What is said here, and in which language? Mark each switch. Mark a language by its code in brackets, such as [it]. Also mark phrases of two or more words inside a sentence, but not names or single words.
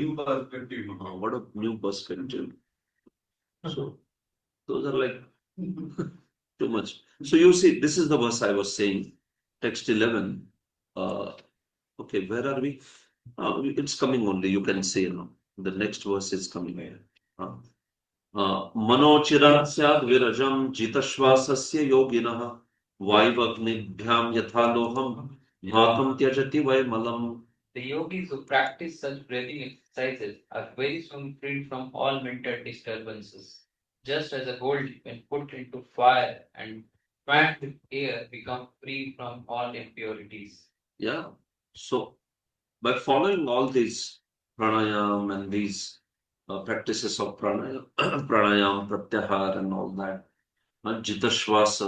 [en] What a new perspective. So those are like too much. So you see, this is the verse I was saying, text 11. Okay, where are we? It's coming only, you can say now. The next verse is coming here. [sa] मनोचिरात् स्याद् विरजं जितश्वासस्य योगिनः वैवग्निभ्यां यथा लोहं भकं त्यजति वैमलम् [en] The yogis who practice such breathing exercises are very soon freed from all mental disturbances. Just as a gold, when put into fire and fanned with air, become free from all impurities. Yeah. So by following all these pranayam and these practices of pranayam, pratyahar and all that, jitashvasa.